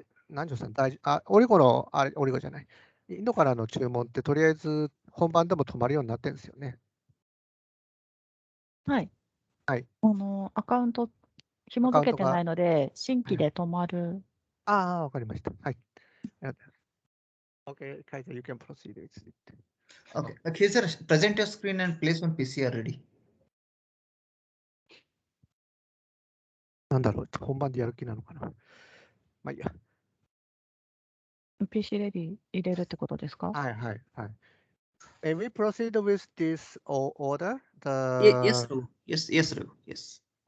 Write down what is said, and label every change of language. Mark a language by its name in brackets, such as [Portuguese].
[Japanese] 南條さん、オリゴの、オリゴじゃない。インドからの注文って、とりあえず本番でも止まるようになってるんですよね。はい。はい。アカウント紐付けてないので、新規で止まる。わかりました。はい。 [English] Okay, Kaiser, you can proceed with it. Okay. Khizar, present your screen and place one PCR ready. [Japanese] なんだろう、本番でやる気なのかな。まあいいや。 PC レディ入れるってことですか？はいはいはい。 [English] And we proceed with this order. Yes, Raghu. Yes, Raghu. Yes.